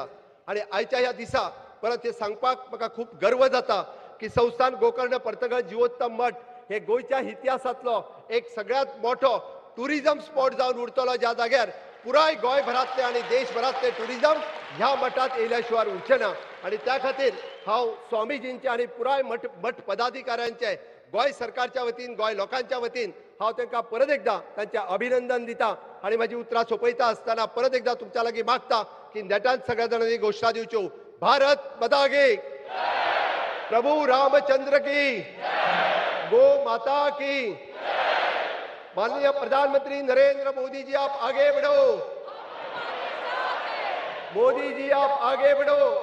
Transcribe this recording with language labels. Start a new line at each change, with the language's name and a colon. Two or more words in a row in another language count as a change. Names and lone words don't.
Konkani: आणि आयच्या ह्या दिसा परत हे सांगपाक म्हाका खूब गर्व जाता की संस्थान गोकर्ण पर्तगळ जिवोत्तम मठ हे गोंयच्या इतिहासातलो एक सगळ्यात मोठो
English: tourism spot
Konkani: जावन उरतलो, ज्या जाग्यार पुराय गोंयभरातले आणि देशभरातले टुरिझम ह्या मठात येयल्या शिवाय उरचे ना. आणि त्या खातीर हांव स्वामीजींचे आणि पुराय मठ पदाधिकाऱ्यांचे गोंय सरकारच्या वतीन गोंय लोकांच्या वतीन हांव तांकां परत एकदा तांचे अभिनंदन दिता. आणि माझी उतरां सोंपयता आसतना परत एकदा तुमच्या लागीं मागता की नेटान सगळ्या जाणांनी घोषणा दिवच्यो.
Hindi: भारत माता की, प्रभु रामचंद्र की, गो माता की. माननीय प्रधानमंत्री नरेंद्र मोदी जी आप आगे बढ़ो. मोदी जी आप आगे बढ़ो.